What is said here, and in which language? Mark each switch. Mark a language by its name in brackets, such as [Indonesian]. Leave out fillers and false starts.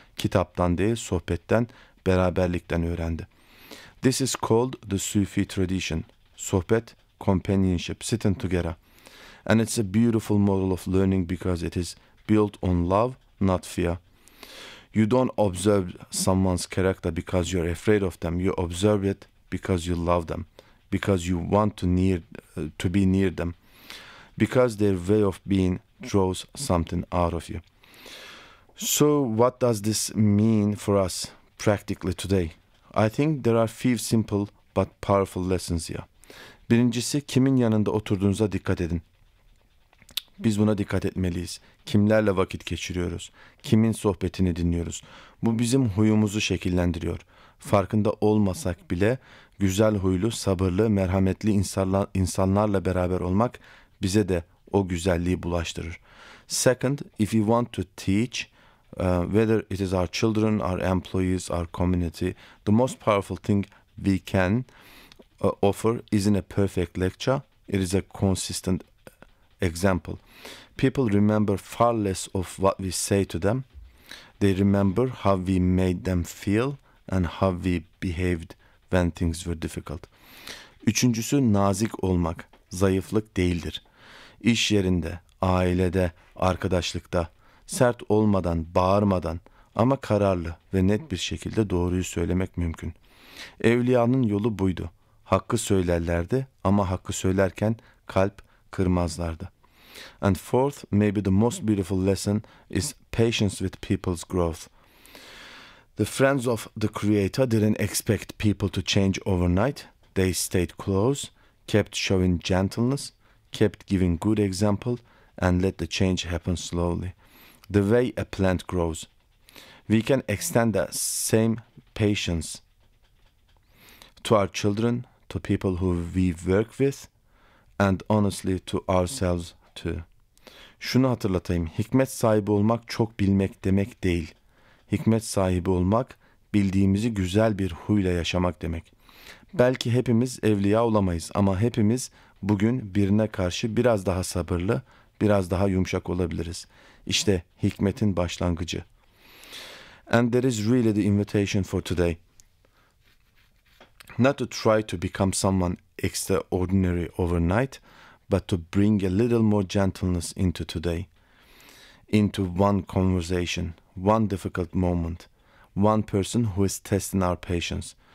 [Turkish] Kitaptan değil, sohbetten, beraberlikten öğrendi. [English] This is called the Sufi tradition. Sohbet, companionship, sitting together. And it's a beautiful model of learning because it is built on love, not fear. You don't observe someone's character because you're afraid of them. You observe it because you love them, because you want to be near them, because their way of being draws something out of you. So what does this mean for us practically today? I think there are few simple but powerful lessons here. [Turkish] Birincisi, kimin yanında oturduğunuza dikkat edin. Biz buna dikkat etmeliyiz. Kimlerle vakit geçiriyoruz? Kimin sohbetini dinliyoruz? Bu bizim huyumuzu şekillendiriyor. Farkında olmasak bile güzel huylu, sabırlı, merhametli insanlarla beraber olmak bize de o güzelliği bulaştırır. [English] Second, if you want to teach, whether it is our children, our employees, our community, the most powerful thing we can offer isn't a perfect lecture, it is a consistent example. People remember far less of what we say to them. They remember how we made them feel and how we behaved when things were difficult. [Turkish] Üçüncüsü, nazik olmak zayıflık değildir. İş yerinde, ailede, arkadaşlıkta sert olmadan, bağırmadan ama kararlı ve net bir şekilde doğruyu söylemek mümkün. Evliyanın yolu buydu. Hakkı söylerlerdi ama hakkı söylerken kalp kırmazlardı. [English] And fourth, maybe the most beautiful lesson is patience with people's growth. The friends of the Creator didn't expect people to change overnight. They stayed close, kept showing gentleness, kept giving good example, and let the change happen slowly. The way a plant grows. We can extend that same patience to our children, to people who we work with, and honestly to ourselves. [Turkish] Şunu hatırlatayım. Hikmet sahibi olmak çok bilmek demek değil. Hikmet sahibi olmak bildiğimizi güzel bir huyla yaşamak demek. Belki hepimiz evliya olamayız ama hepimiz bugün birine karşı biraz daha sabırlı, biraz daha yumuşak olabiliriz. İşte hikmetin başlangıcı. [English] And that is really the invitation for today. Not to try to become someone extraordinary overnight, but to bring a little more gentleness into today. Into one conversation, one difficult moment, one person who is testing our patience.